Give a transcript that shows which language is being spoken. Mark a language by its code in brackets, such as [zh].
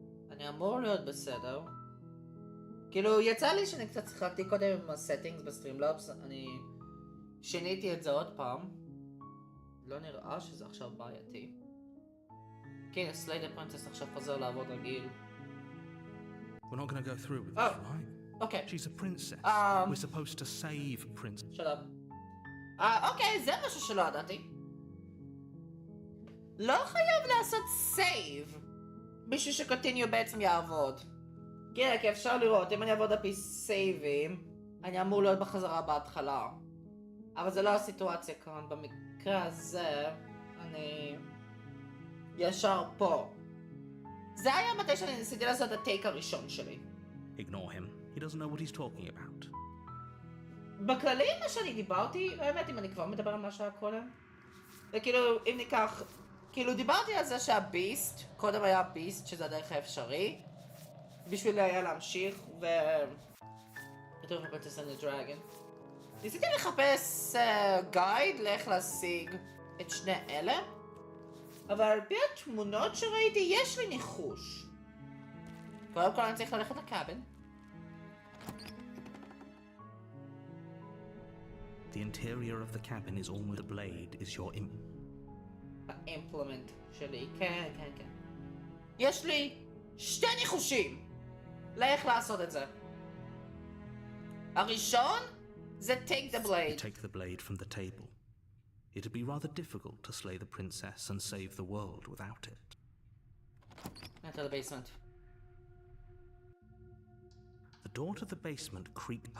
[he] אני אמור להיות בסדר. כאילו יצא לי שאני קצת שיחקתי קודם עם הסטינגס בסטרימלאבס, אני שיניתי את זה עוד פעם. לא נראה שזה עכשיו בעייתי. כן, Slay the princess עכשיו חוזר לעבוד רגיל. [en] We're not going to go through with this, right? Okay. She's a princess. We're supposed to save princess. Shut up. [he] אוקיי, זה משהו שלא ידעתי. לא חייב לעשות סייב בשביל שקונטיניו בעצם יעבוד. כן, כי אפשר לראות, אם אני אעבוד על פי סייבים, אני אמור להיות בחזרה בהתחלה. אבל זה לא הסיטואציה כאן. במקרה הזה, אני ישר פה. זה היה מתי שאני ניסיתי לעשות את הטייק הראשון שלי. [en] Ignore him. He doesn't know what he's talking about. [he] בכללי מה שאני דיברתי, האמת אם אני כבר מדבר על מה שהיה קודם, וכאילו אם ניקח, כאילו דיברתי על זה שהביסט, קודם היה ביסט שזה הדרך האפשרי, בשביל היה להמשיך ו... כתוב בפרינצס אנד דרגון. ניסיתי לחפש גייד לאיך להשיג את שני אלה, אבל על פי התמונות שראיתי יש לי ניחוש. קודם כל אני צריך ללכת לקאבן. [en] The interior of the cabin is almost the blade is your [he] האימפלמנט שלי, כן, כן, כן. יש לי שתי ניחושים לאיך לעשות את זה. הראשון זה [en] take the blade. Take the blade from the table. It'd be rather difficult to slay the princess and save the world without it. Enter the basement. The door to the basement creaked.